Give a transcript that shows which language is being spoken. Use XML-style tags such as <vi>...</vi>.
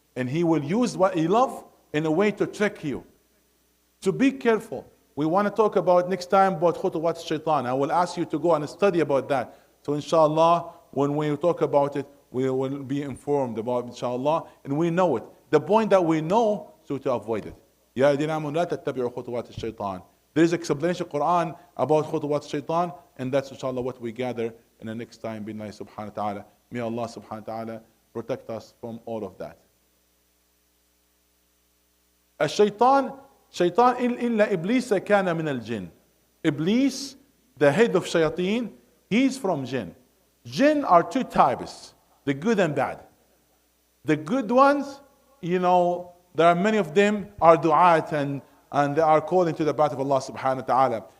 <en>And he will use what you love in a way to trick you. So be careful. We want to talk about next time about khutuwat shaitan. I will ask you to go and study about that. So inshallah, when we talk about it, we will be informed about it, inshallah, and we know it. The point that we know, so to avoid it.</en> <ar>يا الذين آمنوا لا تتبعوا خطوات الشيطان.</ar> <en>There is explanation in Quran about khutuwat shaitan, and that's inshallah what we gather in the next time. Bi'Allah subhanahu wa ta'ala. May Allah subhanahu wa ta'ala protect us from all of that.</en> <ar>الشيطان إلا إبليس كان من الجن.</ar> <en>Iblis, the head of shayateen, he's from jinn. Jinn are two types, the good and bad. The good ones, there are many of them are du'at and they are calling to the path of Allah subhanahu wa ta'ala.</en>